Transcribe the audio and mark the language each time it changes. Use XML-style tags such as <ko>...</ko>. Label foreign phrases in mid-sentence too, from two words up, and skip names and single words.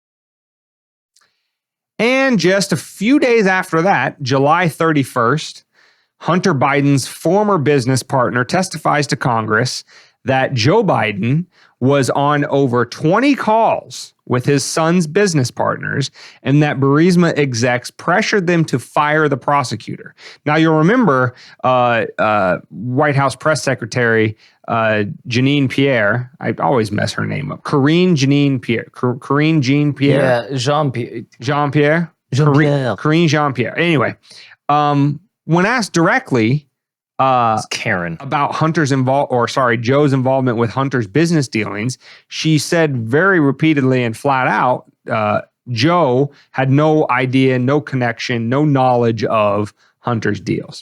<en>And just a few days after that, July 31st, Hunter Biden's former business partner testifies to Congress that Joe Biden was on over 20 calls with his son's business partners and that Burisma execs pressured them to fire the prosecutor. Now, you'll remember White House Press Secretary Jeanine Pierre. I always mess her name up. Karine Jean Pierre. Yeah, Jean-Pierre. Jean-Pierre. Karine Jean-Pierre. Anyway, when asked directly it's Karen about Joe's involvement with Hunter's business dealings, she said very repeatedly and flat out, Joe had no idea, no connection, no knowledge of Hunter's deals.</en>